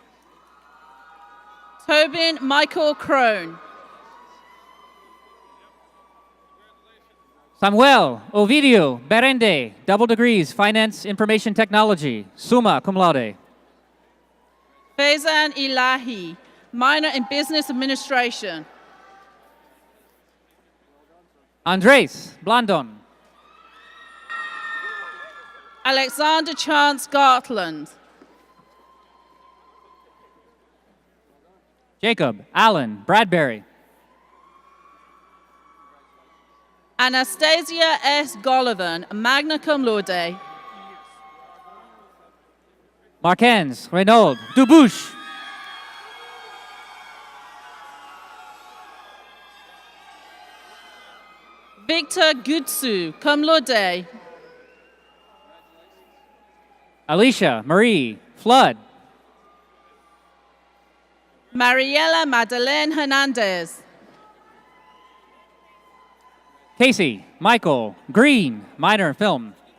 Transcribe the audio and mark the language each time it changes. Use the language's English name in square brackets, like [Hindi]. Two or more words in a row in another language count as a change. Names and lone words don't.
[English] Tobin Michael Crone. Samuel Ovidio Berende, double degrees, Finance Information Technology, [Latin] summa cum laude. [English] Faizan Ilahi, minor in business administration. Andres Blandon. Alexander Chance Gartland. Jacob Allen Bradbury. Anastasia S. [Latin] Gollivan, magna cum laude. [English] Marquez Renaud Dubuche. [Latin] Victor Gutsu, cum laude. [English] Alicia Marie Flood. Mariela Madeleine Hernandez. Casey Michael Green, minor in film.